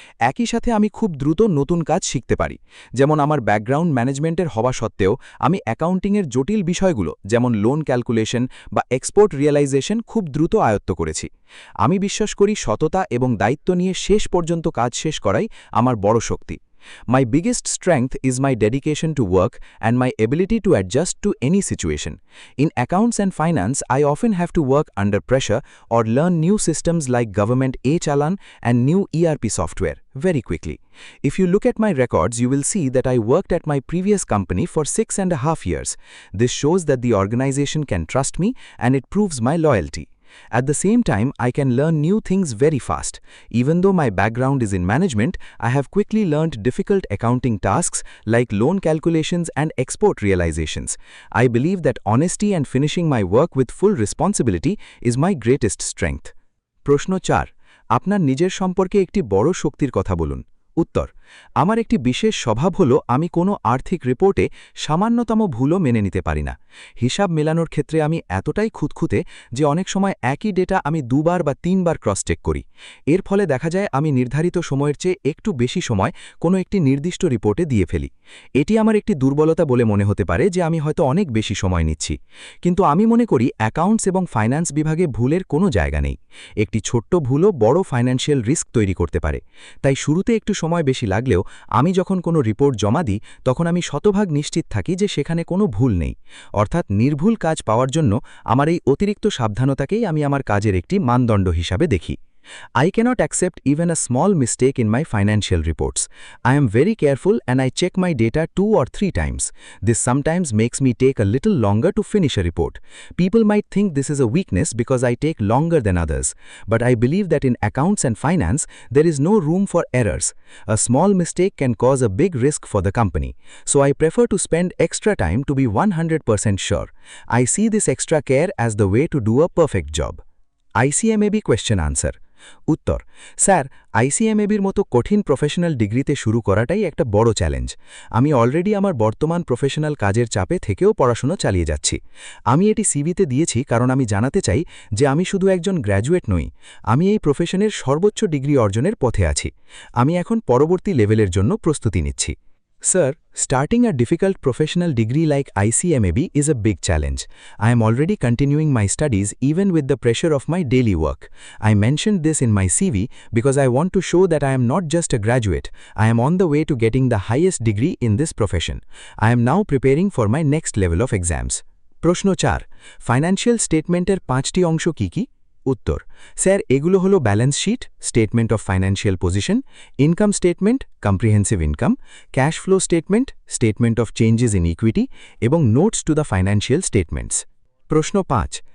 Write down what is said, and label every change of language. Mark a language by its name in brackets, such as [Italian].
[Bangla] একই সাথে আমি খুব দ্রুত নতুন কাজ শিখতে পারি, যেমন আমার ব্যাকগ্রাউন্ড ম্যানেজমেন্টের হওয়া সত্ত্বেও আমি অ্যাকাউন্টিংয়ের জটিল বিষয়গুলো যেমন লোন ক্যালকুলেশন বা এক্সপোর্ট রিয়েলাইজেশন খুব দ্রুত আয়ত্ত করেছি। আমি বিশ্বাস করি সততা এবং দায়িত্ব নিয়ে শেষ পর্যন্ত কাজ শেষ করাই আমার বড় শক্তি। [English] My biggest strength is my dedication to work and my ability to adjust to any situation. In accounts and finance, I often have to work under pressure or learn new systems like government e-Challan and new ERP software very quickly. If you look at my records, you will see that I worked at my previous company for 6.5 years. This shows that the organization can trust me and it proves my loyalty. At the same time, I can learn new things very fast. Even though my background is in management, I have quickly learned difficult accounting tasks like loan calculations and export realizations. I believe that honesty and finishing my work with full responsibility is my greatest strength. [Bangla] প্রশ্ন ৪. আপনার নিজের সম্পর্কে একটি বড় শক্তির কথা বলুন। উত্তর: আমার একটি বিশেষ স্বভাব হল আমি কোনো আর্থিক রিপোর্টে সামান্যতম ভুলও মেনে নিতে পারি না। হিসাব মেলানোর ক্ষেত্রে আমি এতটাই খুঁতখুঁতে যে অনেক সময় একই ডেটা আমি ২ বার বা ৩ বার ক্রস চেক করি। এর ফলে দেখা যায় আমি নির্ধারিত সময়ের চেয়ে একটু বেশি সময় কোনো একটি নির্দিষ্ট রিপোর্টে দিয়ে ফেলি। এটি আমার একটি দুর্বলতা বলে মনে হতে পারে যে আমি হয়তো অনেক বেশি সময় নিচ্ছি, কিন্তু আমি মনে করি অ্যাকাউন্টস এবং ফাইন্যান্স বিভাগে ভুলের কোনো জায়গা নেই। একটি ছোট্ট ভুলও বড় ফাইন্যান্সিয়াল রিস্ক তৈরি করতে পারে। তাই শুরুতে একটু সময় বেশি লাগলেও আমি যখন কোনো রিপোর্ট জমা দিই তখন আমি শতভাগ নিশ্চিত থাকি যে সেখানে কোনো ভুল নেই। অর্থাৎ নির্ভুল কাজ পাওয়ার জন্য আমার এই অতিরিক্ত সাবধানতাকেই আমি আমার কাজের একটি মানদণ্ড হিসাবে দেখি। [English] I cannot accept even a small mistake in my financial reports. I am very careful and I check my data 2 or 3 times. This sometimes makes me take a little longer to finish a report. People might think this is a weakness because I take longer than others. But I believe that in accounts and finance, there is no room for errors. A small mistake can cause a big risk for the company. So I prefer to spend extra time to be 100% sure. I see this extra care as the way to do a perfect job. ICMAB question answer. [Bangla] উত্তর, sir আইসিএমএবির মতো কঠিন professional ডিগ্রিতে শুরু করাটাই একটা বড় challenge. আমি already আমার বর্তমান প্রফেশনাল কাজের চাপে থেকেও পড়াশোনা চালিয়ে যাচ্ছি। আমি এটি সিভিতে দিয়েছি কারণ আমি জানাতে চাই যে আমি শুধু একজন গ্র্যাজুয়েট নই, আমি এই প্রফেশনের সর্বোচ্চ ডিগ্রি অর্জনের পথে আছি। আমি এখন পরবর্তী লেভেলের জন্য প্রস্তুতি নিচ্ছি। [English] Sir, starting a difficult professional degree like ICMAB is a big challenge. I am already continuing my studies even with the pressure of my daily work. I mentioned this in my CV because I want to show that I am not just a graduate. I am on the way to getting the highest degree in this profession. I am now preparing for my next level of exams. [Bangla] প্রশ্ন 4. Financial স্টেটমেন্টের 5টি অংশ কি কি? উত্তর, sir এগুলো হলো balance sheet, statement of financial position, income statement, comprehensive income, cash flow statement, statement of changes in equity এবং notes to the financial statements. প্রশ্ন 5.